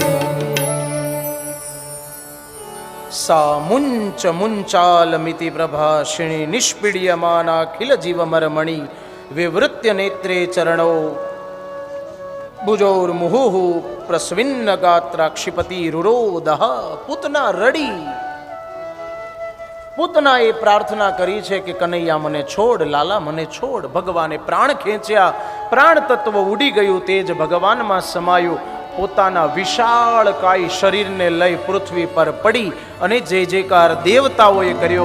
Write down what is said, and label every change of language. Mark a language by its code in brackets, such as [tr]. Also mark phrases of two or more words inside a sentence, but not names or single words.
[sa] सा मुञ्च मुञ्चालमिति प्रभाषिणी निष्पीड्यमानाखिल जीवमर्मणि विवृत्य नेत्रे चरणौ भुजोर्मुहुः प्रस्विन्न गात्राक्षिपति रुरोदः। [gu] પૂતના રડી. પૂતનાએ પ્રાર્થના કરી છે કે કનૈયા મને છોડ, લાલા મને છોડ. ભગવાને પ્રાણ ખેંચ્યા, પ્રાણ તત્વ ઉડી ગયું, તેજ ભગવાનમાં સમાયું. પોતાના વિશાળ કાય શરીરને લઈ પૃથ્વી પર પડી અને જય જયકાર દેવતાઓએ કર્યો.